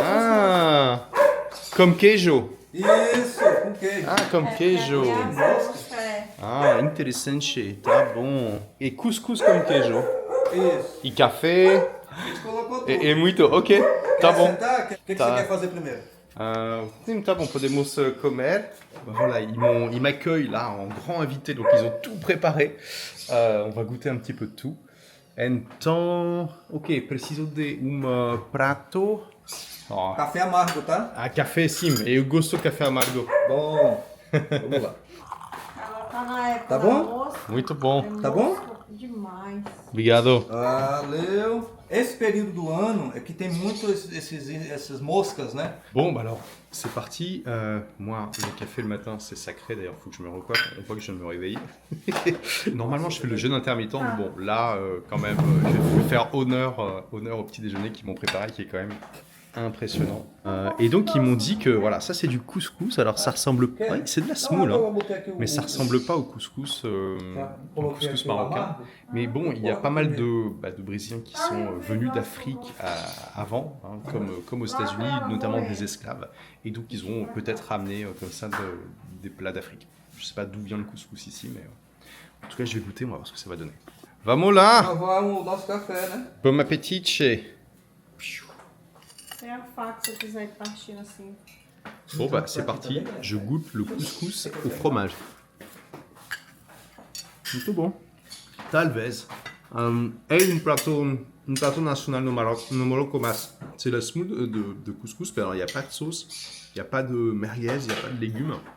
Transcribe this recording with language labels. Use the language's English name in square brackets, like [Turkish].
[French] Ah, comme queijo. [Portuguese] Isso, com queijo. [French] Ah, comme queijo. [Portuguese] É. Ah, interessante. Tá bom. E couscous [French] comme [Portuguese] queijo. Isso. E café. A gente colocou tudo. E muito. Ok, tá Quer bom. sentar? O que Tá. você quer fazer primeiro? Sim, tá bon, podemos comer. [French] Voilà, ils m'accueillent là en grand invité, donc ils ont tout préparé. On va goûter un petit peu de tout. [Portuguese] Então, ok, preciso de prato. Oh. Café amargo, tá? Ah, café sim, eu gosto de café amargo. Bom. Vamos lá. Ela tá na época Tá do bom? almoço. Muito bom. Tá bom? Demais. Obrigado. Valeu. Esse período do ano é que tem muito essas moscas, né? [French] Bon, bah alors, c'est parti. Moi, le café le matin, c'est sacré. D'ailleurs, il faut que je me recoiffe. On voit que je viens de me réveiller. Normalement, je fais le jeûne intermittent. Mais bon, là, quand même, je vais faire honneur au petit déjeuner qu'ils m'ont préparé, qui est quand même impressionnant. Et donc, ils m'ont dit que, voilà, ça, c'est du couscous. Alors, ça ressemble... Ouais, c'est de la semoule, hein. Mais ça ressemble pas au couscous marocain. Mais bon, il y a pas mal de Brésiliens qui sont venus d'Afrique avant, hein, comme aux États-Unis, notamment des esclaves. Et donc, ils ont peut-être ramené comme ça des plats d'Afrique. Je sais pas d'où vient le couscous ici, mais en tout cas, je vais goûter, on va voir ce que ça va donner. [Portuguese] Vamos lá! Lavar o nosso café, né? [French] Bon appétit! [Portuguese] Tem a faca se eu quiser ir partindo assim. [French] Bon, bah, c'est parti. Je goûte le couscous au fromage. [Portuguese] Muito bom. Talvez. É [French] un plateau national [Portuguese] no Marocco, mas [French] c'est la semoule de couscous. Mais alors, il n'y a pas de sauce, il n'y a pas de merguez, il n'y a pas de légumes.